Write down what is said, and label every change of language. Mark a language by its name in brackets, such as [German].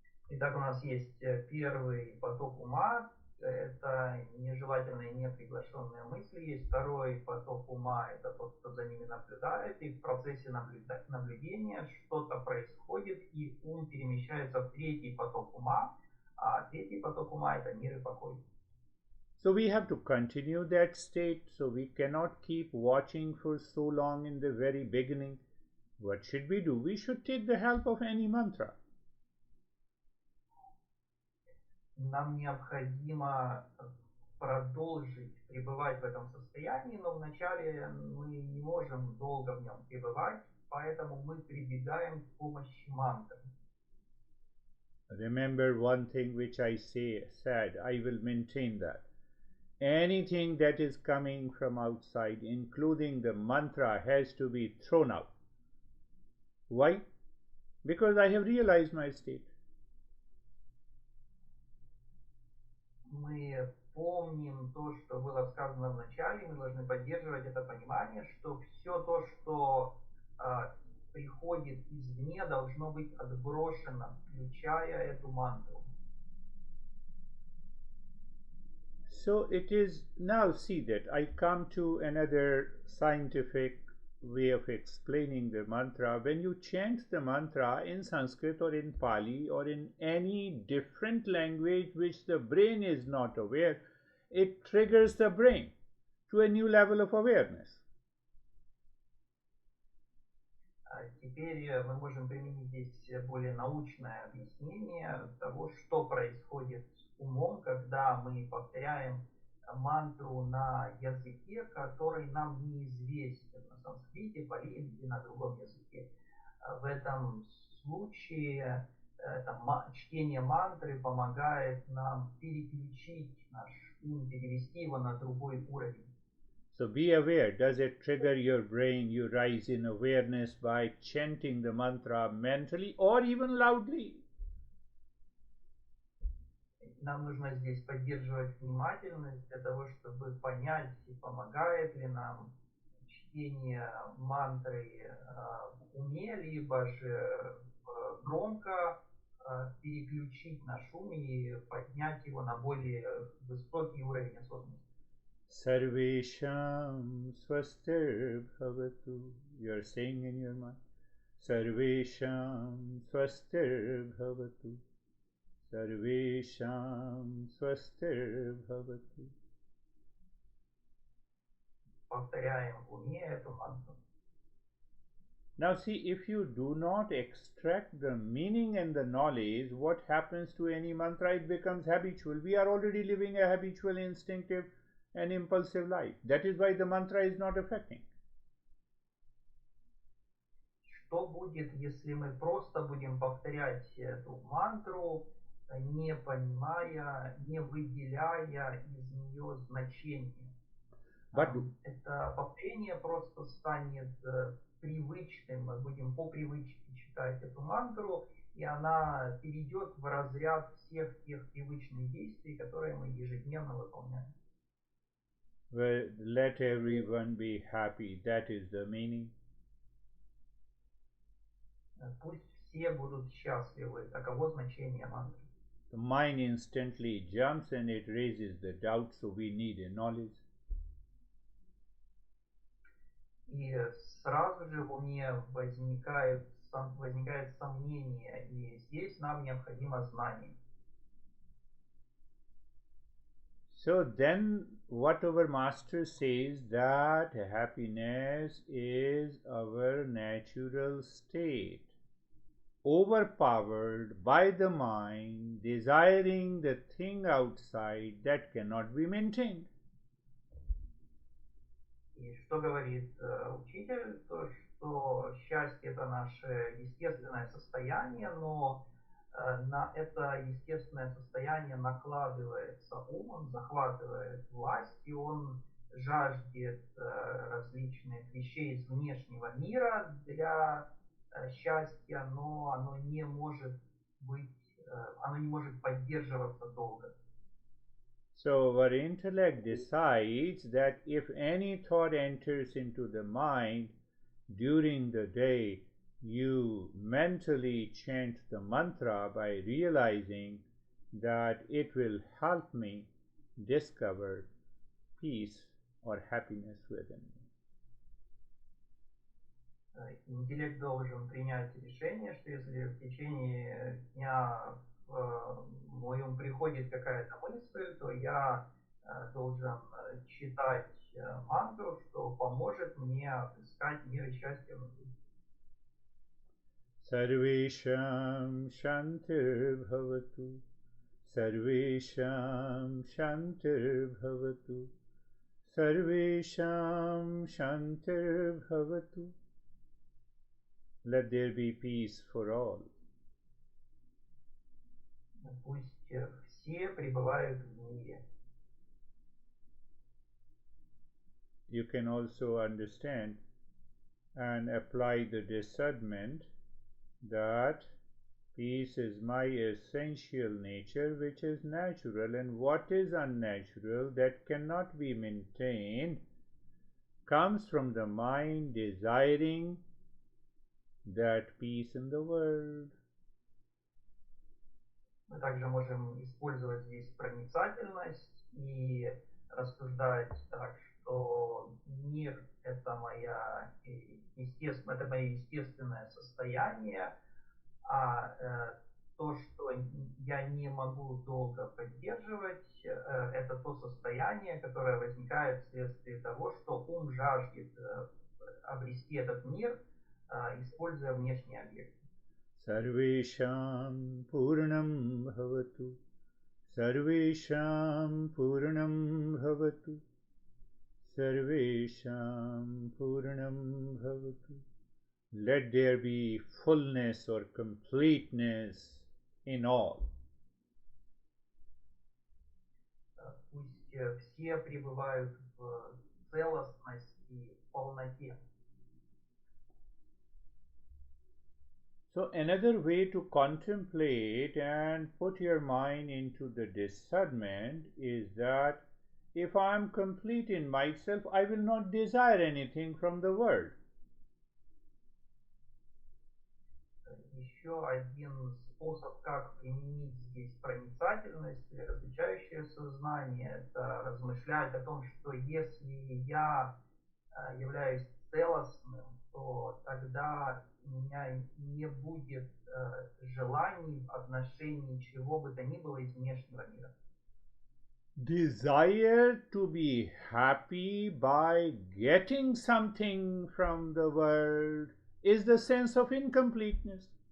[Russian] Итак, у нас есть первый поток ума, это нежелательные, неприглашенные мысли. Есть второй поток ума, это тот, кто за ними наблюдает. И в процессе наблюдения что-то происходит, и ум перемещается в третий поток ума. А третий поток ума – это мир и покой. [English] So we have to continue that state. So we cannot keep watching for so long in the very beginning. What should we do? We should take the help of any mantra. [Russian] Нам необходимо продолжить пребывать в этом состоянии, но вначале мы не можем долго в нем пребывать, поэтому мы прибегаем к помощи мантры. [English] Remember one thing which I said, I will maintain that. Anything that is coming from outside, including the mantra, has to be thrown out. Why? Because I have realized my state. [Russian] Мы помним то, что было сказано в начале, мы должны поддерживать это понимание, что все то, что приходит извне, должно быть отброшено, включая эту мантру. [English] So it is now see that I come to another scientific way of explaining the mantra. When you chant the mantra in Sanskrit or in Pali or in any different language which the brain is not aware, it triggers the brain to a new level of awareness. [Russian] Теперь мы можем применить здесь более научное объяснение того, что происходит с умом, когда мы повторяем мантру на языке, который нам неизвестен, на санскрите, пали или на другом языке. В этом случае чтение мантры помогает нам переключить наш ум, перевести его на другой уровень. [English] So be aware, does it trigger your brain? You rise in awareness by chanting the mantra mentally or even loudly. [Russian] Нам нужно здесь поддерживать внимательность для того, чтобы понять, помогает ли нам чтение мантры в уме, либо же громко переключить наш ум и поднять его на более высокий уровень осознанности. [Sanskrit] Sarvesham swastir bhavatu. [English] You are saying in your mind, [Sanskrit] Sarvesham swastir bhavatu. Sarvesham swastir bhavatu. [Russian] Повторяем в уме эту мантру. [English] Now see, if you do not extract the meaning and the knowledge, what happens to any mantra? It becomes habitual. We are already living a habitual, instinctive and impulsive life. That is why the mantra is not affecting. [Russian] Что будет, если мы просто будем повторять эту мантру, не понимая, не выделяя из нее значения? Это повторение просто станет привычным, мы будем по привычке читать эту мантру, и она перейдет в разряд всех тех привычных действий, которые мы ежедневно выполняем. [English] Well, let everyone be happy. That is the meaning. [Russian] Пусть все будут счастливы. Таково значение мантры. [English] The mind instantly jumps and it raises the doubt, so we need a knowledge. [Russian] И сразу же в уме возникает сомнение, и здесь нам необходимо знание. [English] So then what our master says, that happiness is our natural state, overpowered by the mind, desiring the thing outside that cannot be maintained. [Russian] И что говорит учитель? То, что счастье это наше естественное состояние, но на это естественное состояние накладывается ум, он захватывает власть, и он жаждет различных вещей из внешнего мира для счастья, но оно не может поддерживаться долго. [English] So our intellect decides that if any thought enters into the mind during the day, you mentally chant the mantra by realizing that it will help me discover peace or happiness within me. [Russian] Интеллект должен принять решение, что если в течение дня в мой ум приходит какая-то мысль, то я должен читать мантру, что поможет мне отыскать мир и счастье внутри. [Sanskrit] Sarvesham shantir bhavatu. Sarvesham shantir bhavatu. Sarvesham shantir bhavatu. [English] Let there be peace for all. [Russian] Пусть все пребывают в мире. [English] You can also understand and apply the discernment that peace is my essential nature, which is natural, and what is unnatural, that cannot be maintained, comes from the mind desiring that peace in the world. [Russian] Мы также можем использовать здесь проницательность и рассуждать так, что мир это мое естественное состояние, а то, что я не могу долго поддерживать, это то состояние, которое возникает вследствие того, что ум жаждет обрести этот мир, используя внешние объекты. [Sanskrit] Sarvesham purnam bhavatu. Sarvesham purnam bhavatu. Sarvesham purnam bhavatu. [English] Let there be fullness or completeness in all. [Russian] Пусть все пребывают в целостности, в полноте. [English] So another way to contemplate and put your mind into the discernment is that if I am complete in myself, I will not desire anything from the world. [Russian] Еще один способ, как применить здесь проницательность или различающее сознание, это размышлять о том, что если я являюсь целостным, то тогда у меня не будет желаний в отношении чего бы то ни было из внешнего мира. [English] Desire to be happy by getting something from the world is the sense of incompleteness.